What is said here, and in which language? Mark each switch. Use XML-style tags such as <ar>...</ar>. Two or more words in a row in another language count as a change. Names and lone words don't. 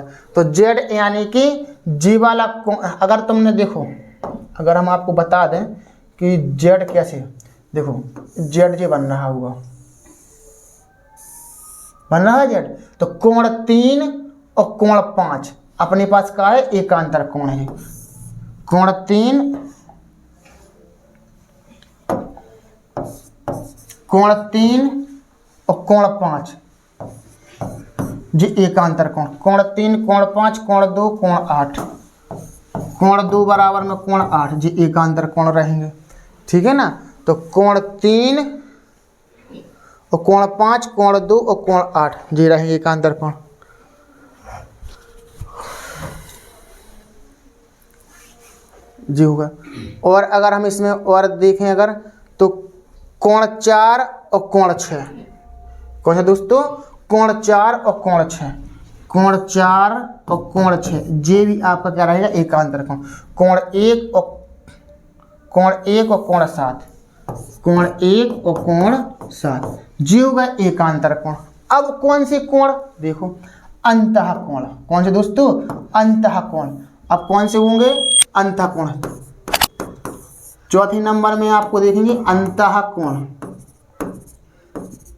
<hi>तो जेड यानी कि जी वाला कोण, अगर तुमने देखो, अगर हम आपको बता दें कि जेड कैसे, देखो जेड जे बन रहा होगा, बन रहा है जेड, तो कोण 3 और कोण 5 अपने पास का है एकांतर कोण है। कोण 3, कोण 3 और कोण 5 जी एकांतर कोण। कोण 3 कोण 5 कोण 2 कोण 8, कोण 2 बराबर में कोण 8 जी एकांतर कोण रहेंगे, ठीक है ना। तो कोण 3 और कोण 5 कोण 2 और कोण 8 जी रहेंगे एकांतर कोण। जी होगा। और अगर हम इसमें और देखें अगर, तो कोण 4 और कोण 6, कौन सा दोस्तों? कोण 4 और कोण 6, कोण 4 और कोण 6 ये भी आपका क्या रहेगा? एकांतर कोण। कोण 1 और कोण 7, कोण 1 और कोण 7 जी होगा एकांतर कोण। अब कौन से कोण? देखो अंतः कोण। कौन से दोस्तों? अंतः कोण। अब कौन से होंगे? अंतः कोण। चौथे नंबर में आपको देखेंगे अंतः कोण।</hi>